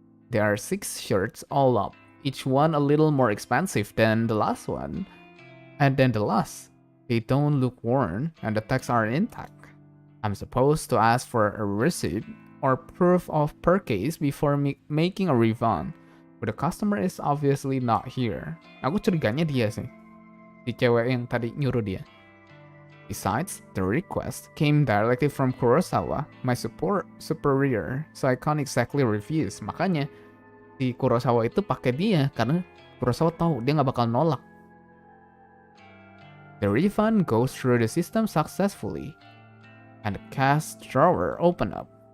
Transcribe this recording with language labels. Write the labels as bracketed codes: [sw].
[en] There are 6 shirts all up, each one a little more expensive than the last one, and then the last. They don't look worn and the tags are intact. I'm supposed to ask for a receipt or proof of purchase before making a refund, but the customer is obviously not here. [id] Aku curiganya dia sih, si cewek yang tadi nyuruh dia. [en] Besides, the request came directly from Kurosawa, my superior, so I can't exactly refuse. [id] Makanya si Kurosawa itu pakai dia karena Kurosawa tahu dia nggak bakal nolak. [en] The refund goes through the system successfully, and the cash drawer open up.